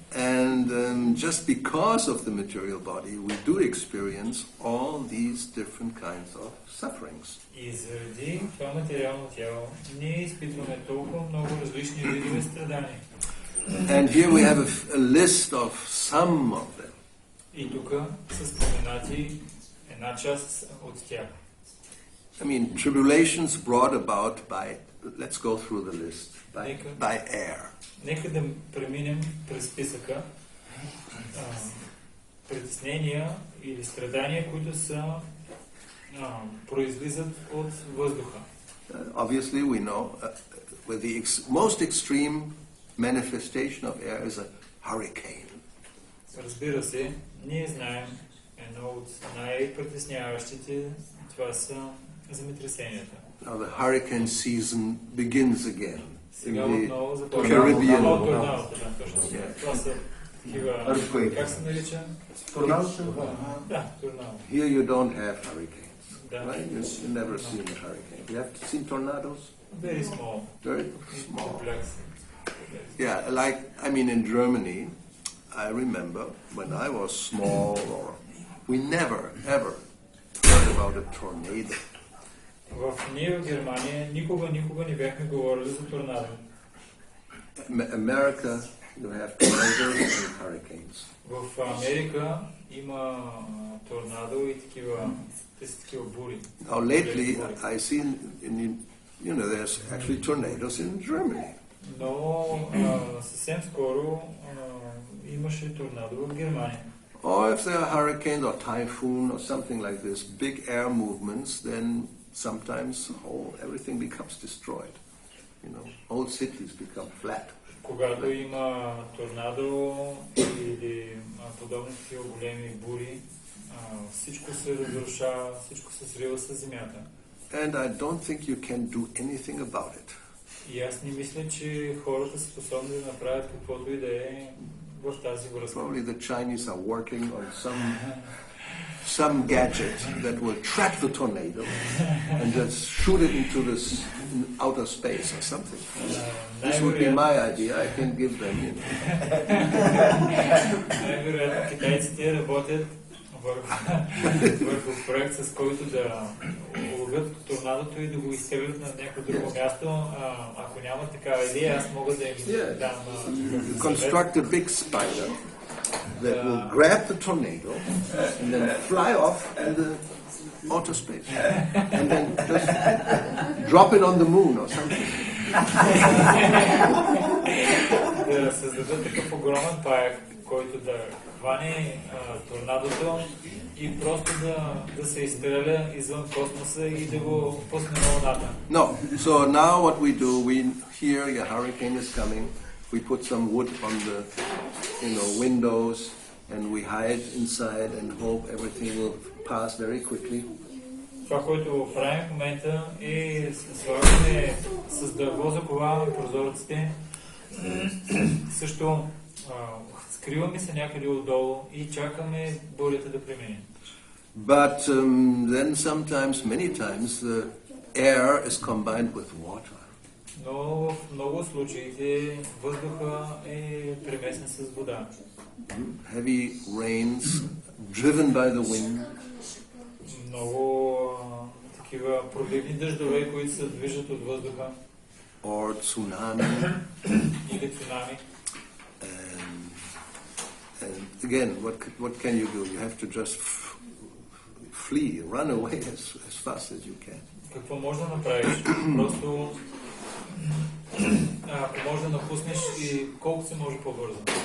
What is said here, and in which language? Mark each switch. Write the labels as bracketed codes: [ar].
[en] And just because of the material body, we do experience all these different kinds of sufferings. [bg] И заради това материално тяло, ние изпитваме толкова много различни видове страдания. [en] And here we have a list of some of them. [bg] И тук са споменати една част от тях. [en] I mean, tribulations brought about by, let's go through the list, by air. [bg] Нека да преминем през списъка притеснения или страдания, които са произлизат от въздуха. [en] Obviously, we know where the most extreme manifestation of air is a hurricane. [bg] Разбира се, ние знаем едно от най-притесняващите, това са земетресенията. [en] Now the hurricane season begins again. [bg] Сега отново започва [en] Caribbean. [bg] торнадото. Това са такива, как се нарича? Торнадо? Да, торнадо. [en] Here you don't have hurricanes. [bg] Да. [en] Right? You've never seen a hurricane. You have seen tornadoes? Very small. Very small. Complex. Yeah, in Germany, I remember when I was small, we never, ever heard about a tornado. [bg] В Германия никога не бяхме говорили за торнадо. [en] America, you have tornadoes and hurricanes. [bg] В Америка има торнадо и такива бури. [en] Now lately, I see there's actually tornadoes in Germany. [bg] Но съвсем скоро имаше торнадо в Германия. [en] Or if there are hurricanes or typhoon or something like this, big air movements, then sometimes everything becomes destroyed. Whole cities become flat. [bg] Когато има торнадо или подобни такива големи бури, всичко се разрушава, всичко се срива с земята. [en] And I don't think you can do anything about it. [bg] И аз не мисля, че хората са способни да направят каквото и да е в тази връзка. [en] Probably the Chinese are working on some gadget that will trap the tornado and just shoot it into this outer space or something. This would be my idea. I can give them, you know. [bg] Най-вероятно китайците работят върху проект, с който да уловят торнадото и да го изтеглят на някакво друго място. Ако няма такава идея, аз мога да им дам [en] Construct a big spider that will grab the tornado and then fly off in the outer space and then just drop it on the moon or something. [bg] Да създадат такъв огромен паяк, който да хване торнадото и просто да се изстреля извън космоса и да го пусне на луната. [en] No. So now what we do, we hear a hurricane is coming. We put some wood on the, windows, and we hide inside and hope everything will pass very quickly. [bg] Това, което правим в момента е слагаме с дърво, заковаваме прозорците. Също скриваме се някъде отдолу и чакаме бурята да премине. [en] But then sometimes, many times, the air is combined with water. [bg] Но в много случаите въздуха е премесен с вода. [en] Heavy rains, driven by the wind. [bg] Много такива проливни дъждове, които се движат от въздуха. [en] Or tsunami. [bg] Или цунами. [en] And again, what can you do? You have to just flee, run away as fast as you can. [bg] Какво може да направиш? Просто ако може да напуснеш и колко се може по-бързо.